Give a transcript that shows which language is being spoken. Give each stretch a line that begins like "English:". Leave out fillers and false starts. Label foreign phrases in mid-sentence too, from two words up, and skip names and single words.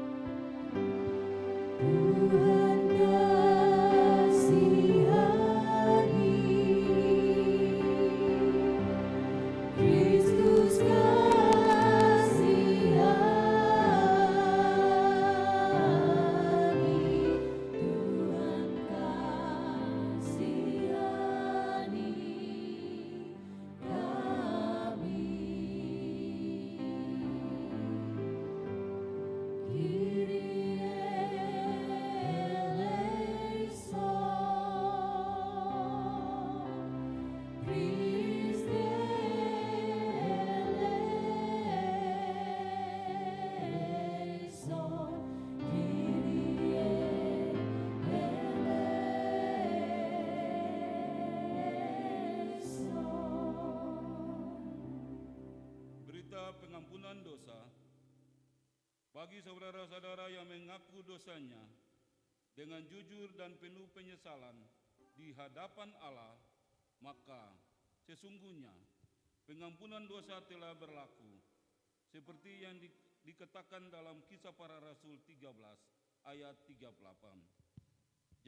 Indonesian: Tuhan kasihani, Kristus kasihani, Tuhan kasihani kami.
Greek: Kyrie ελέησον, Χριστέ ελέησον, Κύριε ελέησον.
Indonesian: Berita pengampunan dosa bagi saudara-saudara yang mengaku dosanya dengan jujur dan penuh penyesalan di hadapan Allah, maka sesungguhnya pengampunan dosa telah berlaku seperti yang dikatakan dalam Kisah Para Rasul 13 ayat 38.